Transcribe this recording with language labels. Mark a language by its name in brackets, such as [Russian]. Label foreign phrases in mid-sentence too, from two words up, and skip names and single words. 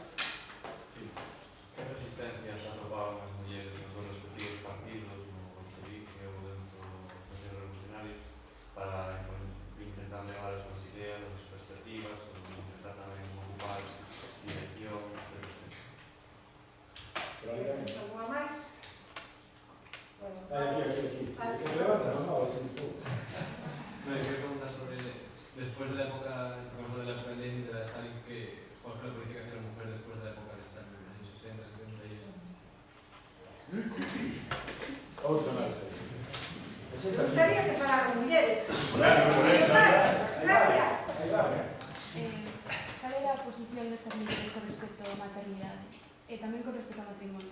[Galician] Que resistencias atopaban as mulleres nos seus respectivos partidos, no bolchevique ou dentro dos partidos revolucionarios, para intentar levar as súas ideas, as súas perspectivas, ou intentar tamén ocupar direccións, etc. probablemente. Alguma máis? Bueno, Aquí. Que levanta, non? Así un pouco. [Spanish] No, yo quiero preguntar sobre, después de la época, digamos, de la época de Lenin y de la de Stalin, ¿cuál fue la política hacia la mujer después de la época de Stalin, en los años 60, 70 y... [Galician] Outro máis. me gustaría que falaran mulleres. Claro, Gracias. aí va. Cal era a posición destas mulleres con respecto á maternidade? E tamén con respecto ao matrimonio.